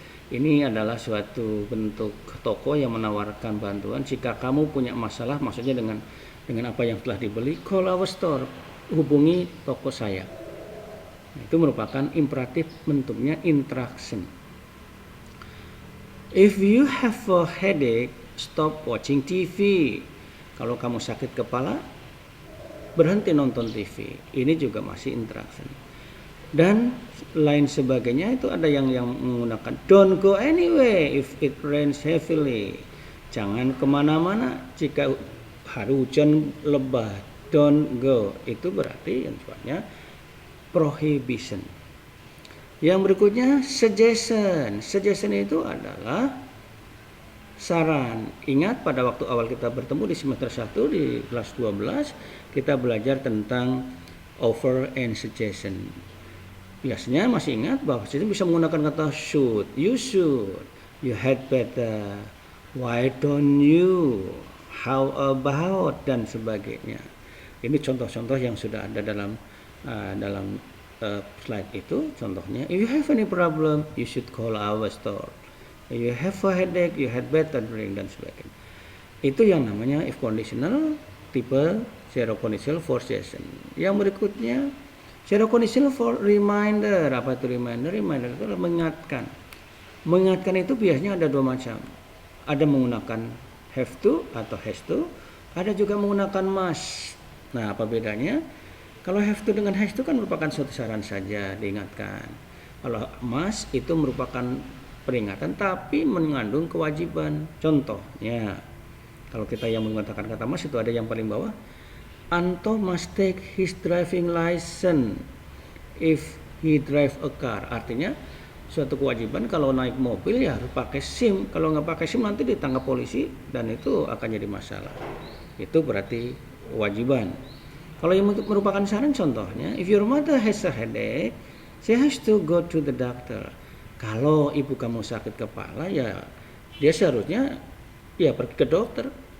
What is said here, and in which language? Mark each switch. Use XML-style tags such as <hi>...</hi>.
<id>Ini adalah suatu bentuk toko yang menawarkan bantuan. Jika kamu punya masalah, maksudnya dengan apa yang telah dibeli,</id> <en>call our store,</en> <id>hubungi toko saya. Nah, itu merupakan imperatif, bentuknya interaction.</id> <en>If you have a headache, stop watching TV.</en> <id>Kalau kamu sakit kepala, berhenti nonton TV. Ini juga masih interaction. Dan lain sebagainya itu ada yang menggunakan</id> <en>don't go anyway if it rains heavily.</en> <id>Jangan kemana-mana jika hari hujan lebat.</id> <en>Don't go.</en> <id>Itu berarti yang sifatnya prohibition. Yang berikutnya suggestion. Suggestion itu adalah saran. Ingat pada waktu awal kita bertemu di semester 1 di kelas 12 kita belajar tentang offer and suggestion. Biasanya masih ingat bahwa situ bisa menggunakan kata should,</id> <en>you should, you had better, why don't you, how about,</en> <id>dan sebagainya. Ini contoh-contoh yang sudah ada dalam slide itu. Contohnya,</id> <en>if you have any problem, you should call our store. If you have a headache, you had better drink,</en> <id>dan sebagainya. Itu yang namanya</id> <en>if conditional tipe zero conditional for suggestion.</en> <id>Yang berikutnya zero conditional for reminder. Apa itu reminder? Reminder itu adalah mengingatkan. Mengingatkan itu biasanya ada dua macam. Ada menggunakan have to atau has to, ada juga menggunakan must. Nah, apa bedanya? Kalau have to dengan has to kan merupakan suatu saran saja diingatkan. Kalau must itu merupakan peringatan tapi mengandung kewajiban. Contohnya, kalau kita yang menggunakan kata must itu ada yang paling bawah.</id> <en>Anto must take his driving license if he drive a car.</en> <id>Artinya suatu kewajiban kalau naik mobil ya harus pakai SIM. Kalau nggak pakai SIM nanti ditangkap polisi dan itu akan jadi masalah. Itu berarti kewajiban. Kalau yang merupakan saran contohnya,</id> <en>if your mother has a headache, she has to go to the doctor.</en> <id>Kalau ibu kamu sakit kepala ya dia seharusnya ya pergi ke dokter.</id>